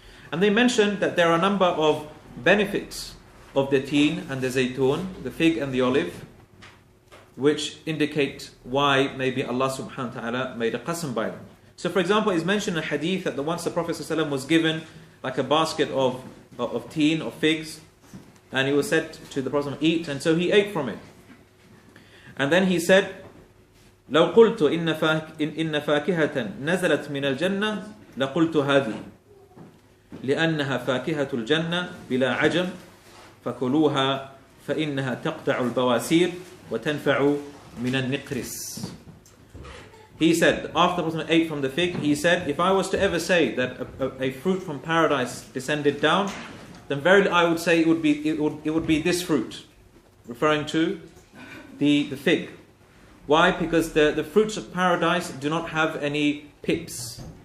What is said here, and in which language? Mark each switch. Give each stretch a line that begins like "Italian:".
English: And they mentioned that there are a number of benefits of the teen and the zaytun, the fig and the olive, which indicate why maybe Allah subhanahu wa ta'ala made a qasam by them. So for example, it's mentioned in a hadith that once the Prophet ﷺ was given like a basket of teen, of figs, and he was said to the Prophet, eat, and so he ate from it. And then he said,
Arabic: لو قلت إن فاكهة نزلت من الجنة لقلت هذه لأنها فاكهة الجنة بلا عجم فكلوها فإنها تقطع البواسير وتنفع من النقرس.
English: He said, after the Prophet ate from the fig, he said, if I was to ever say that a fruit from paradise descended down, then verily I would say it would be this fruit, referring to the fig. Why? Because the fruits of paradise do not have any pips.